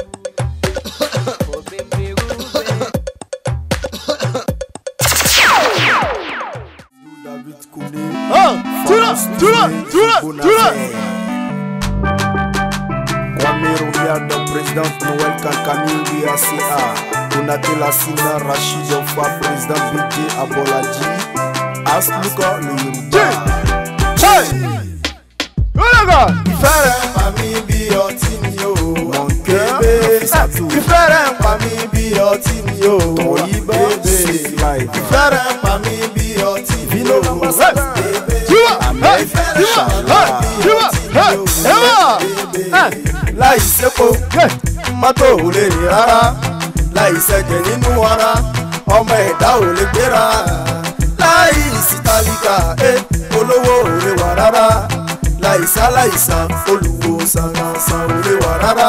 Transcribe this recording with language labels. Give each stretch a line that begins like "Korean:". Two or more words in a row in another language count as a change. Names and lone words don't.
French: Kwame Royal, président Noël Kankami BACA, Donatella Sina, Rachid Ofa, président BJ Aboladi, Asluka le Yoruba.
Yoruba: Ìfẹ́rẹ̀ pa mí bí ọtí ni o, bébé. Ìfẹ́rẹ̀ pa mí bí ọtí ni o, bébé. Ìfẹ́rẹ̀ pa mí bí ọtí ni o, bébé. Láì sépo mọ́tò ò lè rìn rárá, láì sẹ́jẹ̀ nínú ara ọmọ ẹ̀dá ò lè gbéra, láì sí tálíkà olówó ò lè wà rárá, láì sáláìsàn olùwòsàn ò lè wà rárá.